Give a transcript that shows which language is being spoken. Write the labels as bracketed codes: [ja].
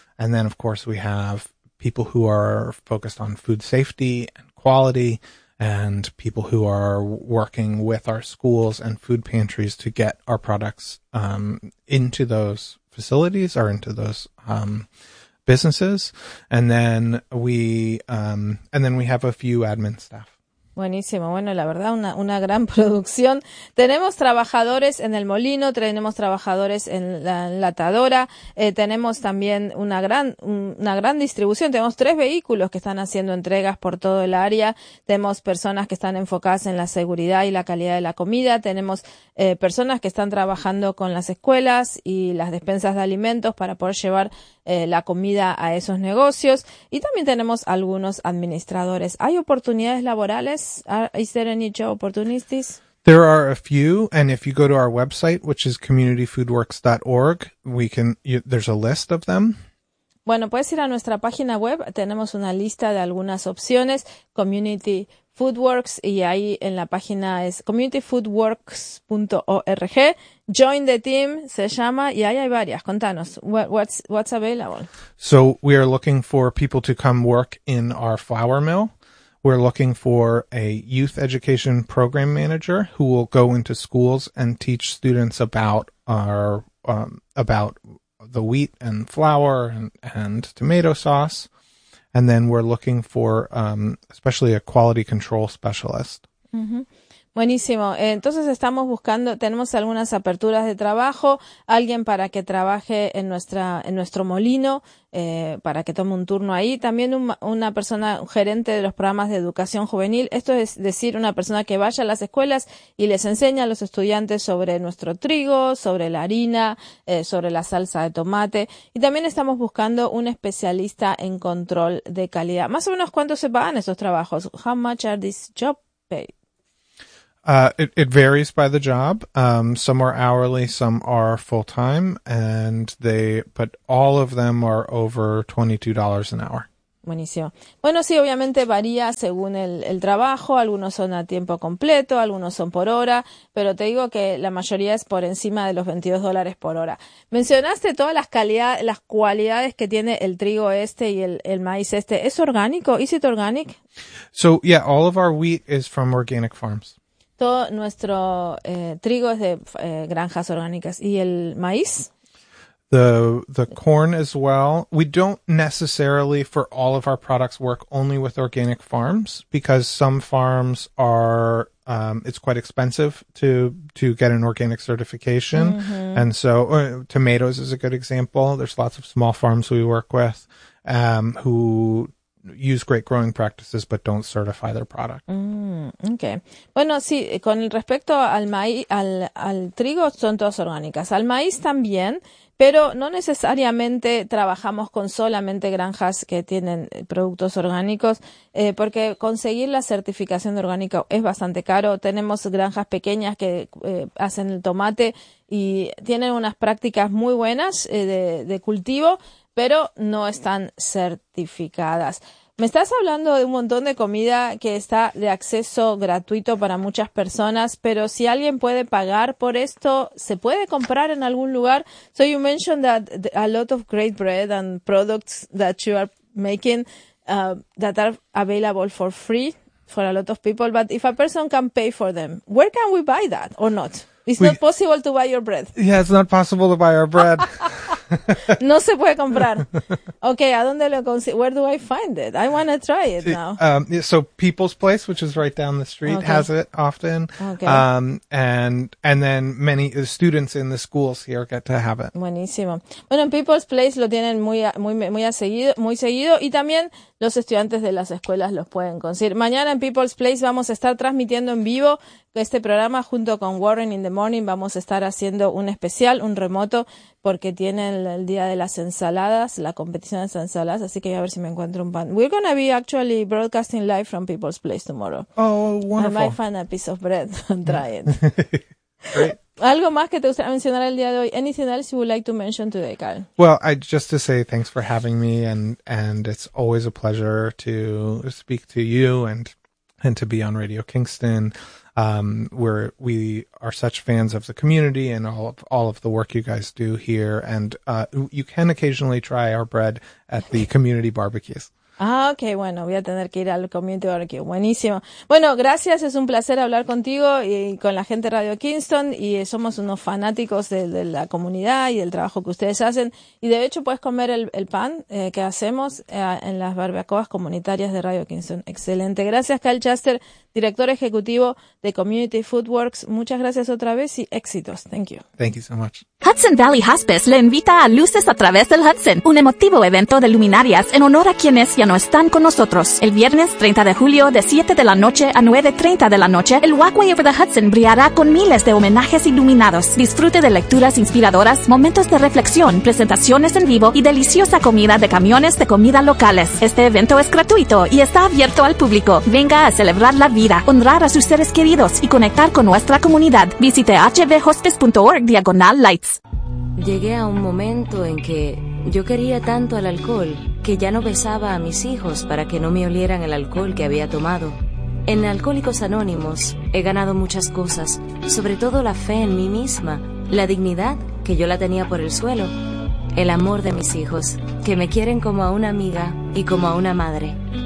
[en] And then, of course, we have people who are focused on food safety and quality, and people who are working with our schools and food pantries to get our products into those facilities or into those businesses. And then we have a few admin staff. [es] Buenísimo. Bueno, la verdad, una gran producción. Tenemos trabajadores en el molino, tenemos trabajadores en la enlatadora, tenemos también una gran distribución. Tenemos 3 vehículos que están haciendo entregas por todo el área. Tenemos personas que están enfocadas en la seguridad y la calidad de la comida. Tenemos personas que están trabajando con las escuelas y las despensas de alimentos para poder llevar la comida a esos negocios. Y también tenemos algunos administradores. ¿Hay oportunidades laborales? [en] Is there any job opportunities? There are a few, and if you go to our website, which is communityfoodworks.org, there's a list of them. [es] Bueno, puedes ir a nuestra página web. Tenemos una lista de algunas opciones, Community Food Works, y ahí en la página es communityfoodworks.org. [en] Join the team, [es] se llama, y ahí hay varias. Contanos, [en] what's available? So we are looking for people to come work in our flour mill. We're looking for a youth education program manager who will go into schools and teach students about about the wheat and flour and tomato sauce. And then we're looking for especially a quality control specialist. [es] Mm-hmm. Buenísimo. Entonces estamos buscando, tenemos algunas aperturas de trabajo, alguien para que trabaje en nuestra, en nuestro molino, para que tome un turno ahí. También una persona, un gerente de los programas de educación juvenil. Esto es decir, una persona que vaya a las escuelas y les enseña a los estudiantes sobre nuestro trigo, sobre la harina, sobre la salsa de tomate. Y también estamos buscando un especialista en control de calidad. Más o menos, ¿cuánto se pagan esos trabajos? [en] How much are these job paid? It varies by the job. Some are hourly, some are full time, but all of them are over $22 an hour. [es] Buenísimo. Bueno, sí, obviamente varía según el trabajo. Algunos son a tiempo completo, algunos son por hora, pero te digo que la mayoría es por encima de los $22 por hora. Mencionaste todas las cualidades que tiene el trigo este y el maíz este. ¿Es orgánico? [en] ¿Is it organic? So, yeah, all of our wheat is from organic farms. [es] Todo nuestro trigo es de granjas orgánicas. ¿Y el maíz? [en] The corn as well. We don't necessarily for all of our products work only with organic farms because some farms are, it's quite expensive to get an organic certification. Mm-hmm. And so tomatoes is a good example. There's lots of small farms we work with who use great growing practices but don't certify their product. Okay. [es] Bueno, sí, con respecto al maíz, al trigo, son todas orgánicas. Al maíz también, pero no necesariamente trabajamos con solamente granjas que tienen productos orgánicos, porque conseguir la certificación de orgánico es bastante caro. Tenemos granjas pequeñas que hacen el tomate y tienen unas prácticas muy buenas de cultivo, pero no están certificadas. Me estás hablando de un montón de comida que está de acceso gratuito para muchas personas, pero si alguien puede pagar por esto, ¿se puede comprar en algún lugar? [en] So you mentioned that a lot of great bread and products that you are making that are available for free for a lot of people, but if a person can pay for them, where can we buy that or not? It's not possible to buy your bread. Yeah, it's not possible to buy our bread. [es] No se puede comprar. Okay, ¿a dónde lo consigo? [en] Where do I find it? I want to try it now. So People's Place, which is right down the street, okay, has it often. Okay. And then many students in the schools here get to have it. [es] Buenísimo. Bueno, en People's Place lo tienen muy seguido y también los estudiantes de las escuelas los pueden conseguir. Mañana en People's Place vamos a estar transmitiendo en vivo este programa junto con Warren in the Morning. Vamos a estar haciendo un especial, un remoto, porque tienen el día de las ensaladas, la competición de las ensaladas. Así que voy a ver si me encuentro un pan. [en] We're going to be actually broadcasting live from People's Place tomorrow. Oh, wonderful. I might find a piece of bread and try it. Great. [es] ¿Algo más que te gustaría mencionar el día de hoy? [en] Anything else you would like to mention today, Carl? Well, I just to say thanks for having me and it's always a pleasure to speak to you and to be on Radio Kingston. We are such fans of the community and all of the work you guys do here. And you can occasionally try our bread at the community barbecues. Ah, okay. [es] Bueno, voy a tener que ir al community barbecue. Buenísimo. Bueno, gracias. Es un placer hablar contigo y con la gente de Radio Kingston. Y somos unos fanáticos de la comunidad y del trabajo que ustedes hacen. Y de hecho, puedes comer el pan que hacemos en las barbacoas comunitarias de Radio Kingston. Excelente. Gracias, Kyle Chester, director ejecutivo de Community Food Works. Muchas gracias otra vez y éxitos. [en] Thank you. Thank you so much. [es] Hudson Valley Hospice le invita a Luces a través del Hudson, un emotivo evento de luminarias en honor a quienes ya no están con nosotros. El viernes 30 de julio de 7 de la noche a 9:30 de la noche, el Walkway Over the Hudson brillará con miles de homenajes iluminados. Disfrute de lecturas inspiradoras, momentos de reflexión, presentaciones en vivo y deliciosa comida de camiones de comida locales. Este evento es gratuito y está abierto al público. Venga a celebrar la vida, honrar a sus seres queridos y conectar con nuestra comunidad. Visite hbhospice.org/lights. Llegué a un momento en que yo quería tanto al alcohol que ya no besaba a mis hijos para que no me olieran el alcohol que había tomado. En Alcohólicos Anónimos he ganado muchas cosas, sobre todo la fe en mí misma, la dignidad, que yo la tenía por el suelo, el amor de mis hijos, que me quieren como a una amiga y como a una madre.